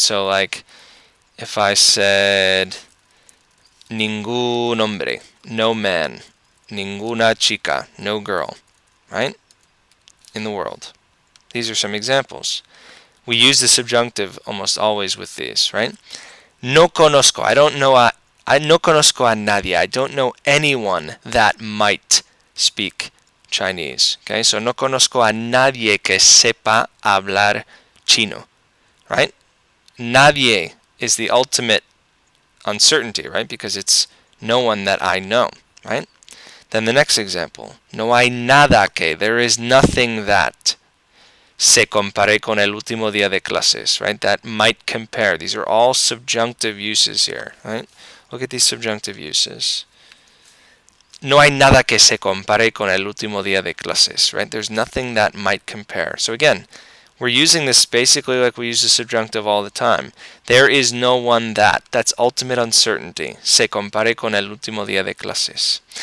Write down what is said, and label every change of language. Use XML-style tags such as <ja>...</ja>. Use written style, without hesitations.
<en>So like if I said ningún hombre, no man, ninguna chica, no girl, right? In the world. These are some examples. We use the subjunctive almost always with these, right?</en> <es>No conozco.</es> <en>I</en> <es>no conozco a nadie.</es> <en>I don't know anyone that might speak Chinese.</en> <es>Okay, so no conozco a nadie que sepa hablar chino, right?</es> <en>Nadie is the ultimate uncertainty, right? Because it's no one that I know, right? Then the next example.</en> <es>No hay nada que.</es> <en>There is nothing that</en> <es>se compare con el último día de clases,</es> <en>right? That might compare. These are all subjunctive uses here, right? Look at these subjunctive uses.</en> <es>No hay nada que se compare con el último día de clases, right?</es> <en>There's nothing that might compare. So again, we're using this basically like we use the subjunctive all the time. There is no one that. That's ultimate uncertainty.</en> <es>Se compare con el último día de clases.</es>